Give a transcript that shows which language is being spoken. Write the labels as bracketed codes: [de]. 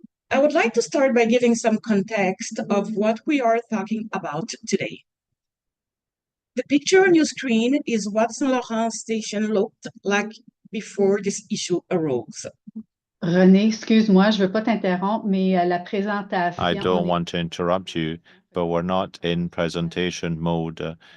[en] I would like to start by giving some context of what we are talking about today. The picture on your screen is what St-Laurent station looked like before this issue arose. [fr] René, excuse-moi, je ne veux pas t'interrompre, mais la présentation... [en] I don't want to interrupt you, but we're not in presentation mode.